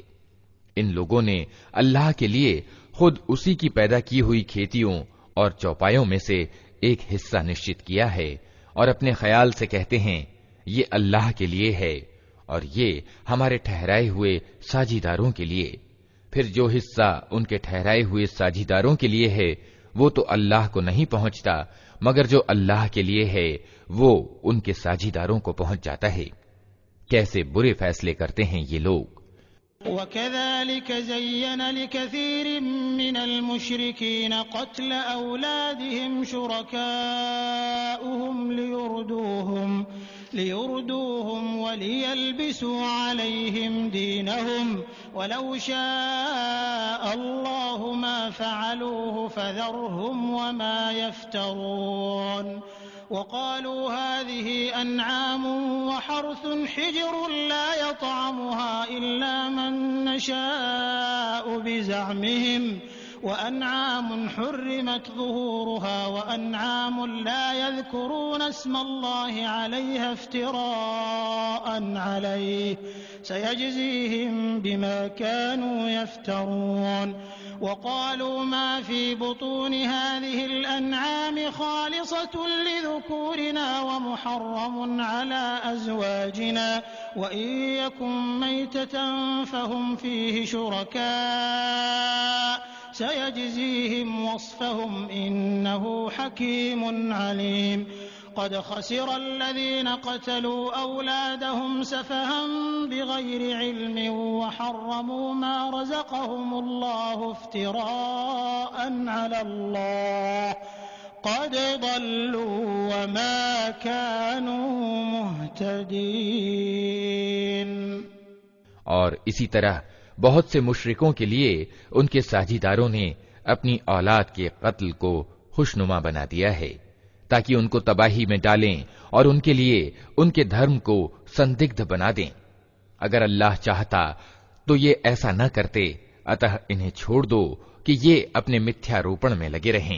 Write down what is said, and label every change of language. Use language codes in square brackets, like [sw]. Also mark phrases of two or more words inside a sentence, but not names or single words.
[hi] इन लोगों ने अल्लाह के लिए खुद उसी की पैदा की हुई खेतियों और चौपायों में से एक हिस्सा निश्चित किया है और अपने ख्याल से कहते हैं ये अल्लाह के लिए है और ये हमारे ठहराए हुए साझीदारों के लिए। फिर जो हिस्सा उनके ठहराए हुए साझीदारों के लिए है वो तो अल्लाह को नहीं पहुंचता, मगर जो अल्लाह के लिए है वो उनके साझीदारों को पहुंच जाता है। कैसे बुरे फैसले करते हैं ये लोग। [ar] وكذلك زين لكثير من المشركين قتل أولادهم شركاؤهم ليردوهم وليلبسوا عليهم دينهم ولو شاء الله ما فعلوه فذرهم وما يفترون وقالوا هذه أنعام وحرث حجر لا يطعمها إلا من نشاء بزعمهم وأنعام حرمت ظهورها وأنعام لا يذكرون اسم الله عليها افتراء عليه سيجزيهم بما كانوا يفترون وقالوا ما في بطون هذه الأنعام خالصة لذكورنا ومحرم على أزواجنا وإن يكن ميتة فهم فيه شركاء سيجزيهم وصفهم إنه حكيم عليم قد خسر الذين قتلوا أولادهم سفها بغير علم وحرموا ما رزقهم الله افتراء على الله قد ضلوا وما كانوا مهتدين. [hi] और इसी तरह बहुत से मुशरिकों के लिए उनके साझीदारों ने अपनी औलाद के कत्ल को खुशनुमा बना दिया है ताकि उनको तबाही में डालें और उनके लिए उनके धर्म को संदिग्ध बना दें। अगर अल्लाह चाहता तो ये ऐसा न करते, अतः इन्हें छोड़ दो कि ये अपने मिथ्यारोपण में लगे रहें।